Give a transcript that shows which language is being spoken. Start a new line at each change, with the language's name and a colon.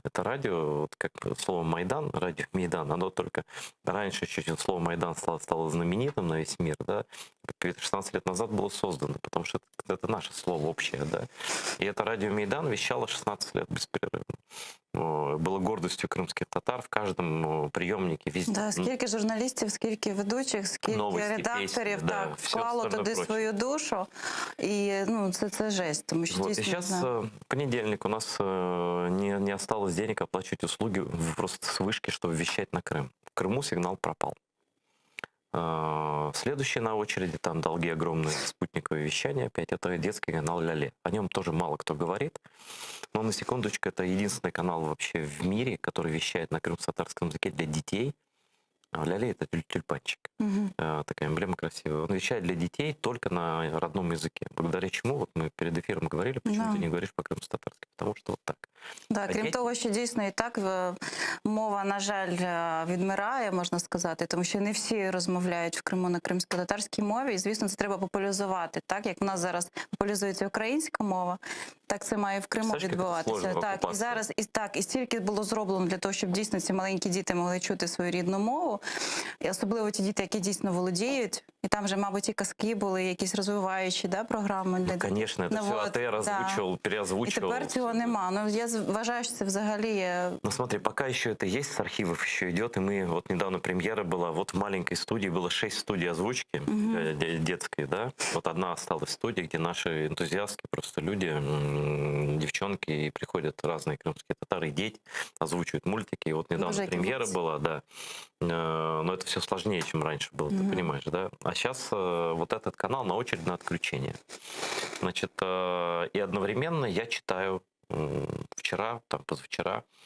Russian: Это радио, вот как слово Майдан, радио Майдан, оно только раньше чуть слово Майдан стало знаменитым на весь мир, да, 16 лет назад было создано, потому что это наше слово общее, да. И это радио Майдан вещало 16 лет беспрерывно. Было гордостью крымских татар в каждом приемнике везде.
Ukrainian: Да, скільки журналістів, скільки ведучих, скільки новості, редакторів пісні, вклало туди свою душу. І це жесть, тому що
Russian: вот, и сейчас понедельник, у нас не осталось денег оплачивать услуги просто с вышки, чтобы вещать на Крым. В Крыму сигнал пропал. Следующий на очереди, там долги огромные, спутниковое вещание опять, это детский канал Ля-Ле. О нем тоже мало кто говорит, но на секундочку, это единственный канал вообще в мире, который вещает на крымско-татарском языке для детей. Ля-Ле — это тюльпанчик, такая эмблема красивая. Он вещает для детей только на родном языке. Благодаря чему, вот мы перед эфиром говорили, почему ты не говоришь по-крымско-татарски, потому что вот так.
Ukrainian: Да, крім того, що дійсно і так мова, на жаль, відмирає, можна сказати, тому що не всі розмовляють в Криму на кримсько-татарській мові, і, звісно, це треба популяризувати. Так, як в нас зараз популяризується українська мова, так це має в Криму відбуватися. Так, і зараз і стільки було зроблено для того, щоб дійсно ці маленькі діти могли чути свою рідну мову, і особливо ті діти, які дійсно володіють. І там же, мабуть, і казки були, якісь розвиваючі програми. Звісно, це все АТР озвучував, переозвучував. І тепер цього нема. Я вважаю, що це взагалі...
Russian: Смотри, пока еще это есть, с архивов еще идет, и мы, вот недавно премьера была, вот в маленькой студии, было 6 студий озвучки детской, да, вот одна осталась студия, где наши энтузиастки, просто люди, девчонки, и приходят разные крымские татары, дети, озвучивают мультики, и вот недавно премьера была, да, но это все сложнее, чем раньше было, ты понимаешь, да, а сейчас вот этот канал на очередь на отключение, значит, и одновременно я читаю вчера, там, позавчера,